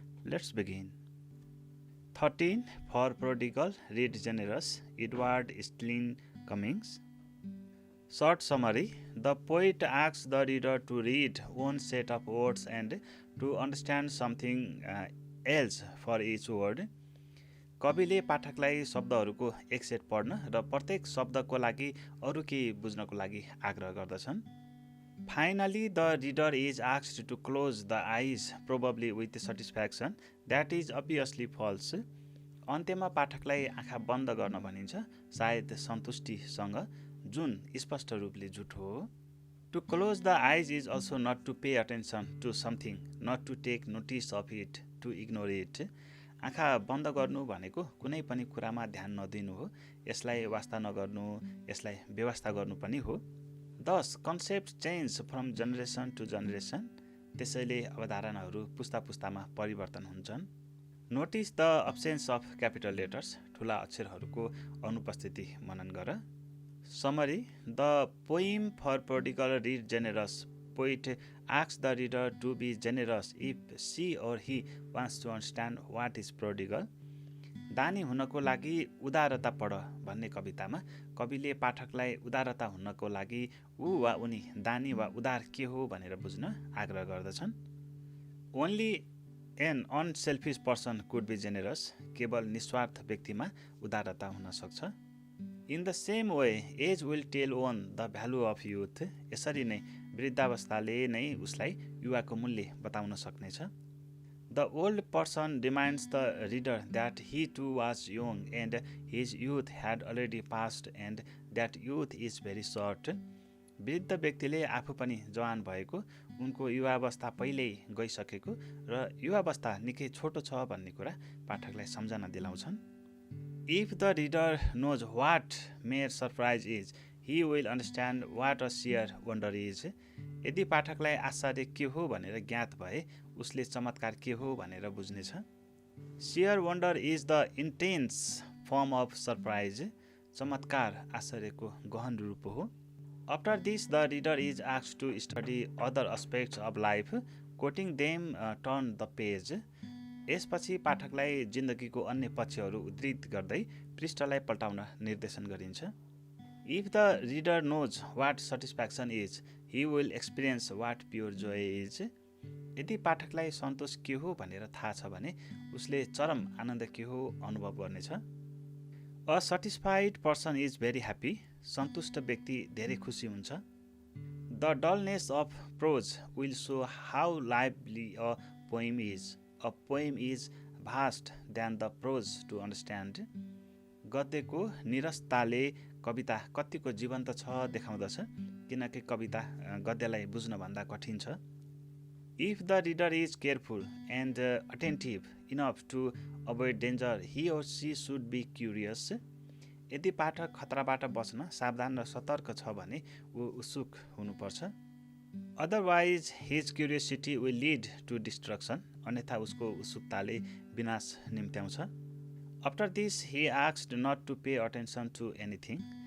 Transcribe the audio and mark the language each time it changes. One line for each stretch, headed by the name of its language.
English: Let's begin. 13. For Prodigal, Read Generous, Edward Sterling Cummings. Short summary. The poet asks the reader to read one set of words and to understand something else for each word.
Nepali: कविले पाठकलाई शब्दहरूको एक set पढ्न र प्रत्येक शब्दको लागि अरू केही बुझ्नको लागि आग्रह गर्दछन्.
English: Finally, the reader is asked to close the eyes, probably with satisfaction. That is obviously false.
Nepali: अन्त्यमा पाठकलाई आँखा बन्द गर्न भनिन्छ, सायद सन्तुष्टिसँग, जुन स्पष्ट रूपले झुटो हो.
English: To close the eyes is also not to pay attention to something, not to take notice of it, to ignore it.
Nepali: आँखा बन्द गर्नु भनेको कुनै पनि कुरामा ध्यान नदिनु हो, यसलाई वास्ता नगर्नु, यसलाई व्यवस्था गर्नु पनि हो.
English: Thus, concepts change from generation to generation.
Nepali: त्यसैले अवधारणाहरू पुस्ता पुस्तामा परिवर्तन हुन्छन्.
English: Notice the absence of capital letters.
Nepali: ठुला अक्षरहरूको अनुपस्थिति मनन गर.
English: Summary. The poem For Prodigal, Read Generous. Poet asks the reader to be generous if she or he wants to understand what is prodigal.
Nepali: दानी हुनको लागि उदारता पढ भन्ने कवितामा कविले पाठकलाई उदारता हुनको लागि ऊ वा उनी दानी वा उदार के हो भनेर बुझ्न आग्रह गर्दछन्.
English: Only an unselfish person could be generous.
Nepali: केवल निस्वार्थ व्यक्तिमा उदारता हुन सक्छ.
English: In the same way, age will tell one the value of youth.
Nepali: यसरी नै वृद्धावस्थाले नै उसलाई युवाको मूल्य बताउन सक्नेछ.
English: The old person reminds the reader that he too was young and his youth had already passed and that youth is very short.
Nepali: वृद्ध व्यक्तिले आफू पनि जवान भएको, उनको युवावस्था पहिल्यै गइसकेको र युवावस्था निकै छोटो छ भन्ने कुरा पाठकलाई सम्झना दिलाउँछन्.
English: If the reader knows what mere surprise is, he will understand what a sheer wonder is.
Nepali: यदि पाठकलाई आश्चर्य के हो भनेर ज्ञात भए, उसले चमत्कार के हो भनेर बुझ्नेछ.
English: Sheer wonder is the intense form of surprise.
Nepali: चमत्कार आश्चर्यको गहन रूप हो.
English: After this, the reader is asked to study other aspects of life. Quoting them, turn the page.
Nepali: यसपछि पाठकलाई जिन्दगीको अन्य पक्षहरू उद्धृत गर्दै पृष्ठलाई पल्टाउन निर्देशन गरिन्छ.
English: If the reader knows what satisfaction is, he will experience what pure joy is.
Nepali: यदि पाठकलाई सन्तोष के हो भनेर थाहा छ भने उसले चरम आनन्द के हो अनुभव गर्नेछ.
English: A satisfied person is very happy.
Nepali: सन्तुष्ट व्यक्ति धेरै खुसी हुन्छ.
English: The dullness of prose will show how lively a poem is. A poem is vast than the prose to understand.
Nepali: गद्यको निरसताले कविता कतिको जीवन्त छ देखाउँदछ, किनकि कविता गद्यलाई बुझ्न भन्दा कठिन छ.
English: If the reader is careful and attentive enough to avoid danger, he or she should be curious.
Nepali: यदि पाठक खतराबाट बच्न सावधान र सतर्क छ भने ऊ उत्सुक हुनुपर्छ.
English: Otherwise, his curiosity will lead to destruction.
Nepali: अन्यथा उसको उत्सुकताले विनाश निम्त्याउँछ.
English: After this, he asked not to pay attention to anything.